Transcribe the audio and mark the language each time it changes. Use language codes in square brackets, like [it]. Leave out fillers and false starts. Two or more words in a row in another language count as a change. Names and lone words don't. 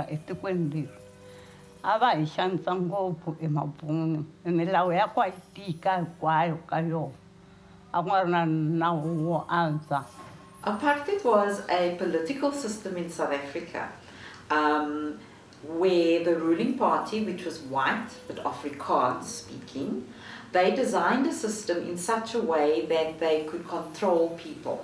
[ts] etikweni leri a va hi xanisa ngopfu emabunu milawu ya ku yi tika hinkwayo ka yona a ku nga ri na nawu wo antswa. [en] Apartheid was a political system in South Africa where the ruling party, which was white but Afrikaans speaking, they designed a system in such a way that they could control people.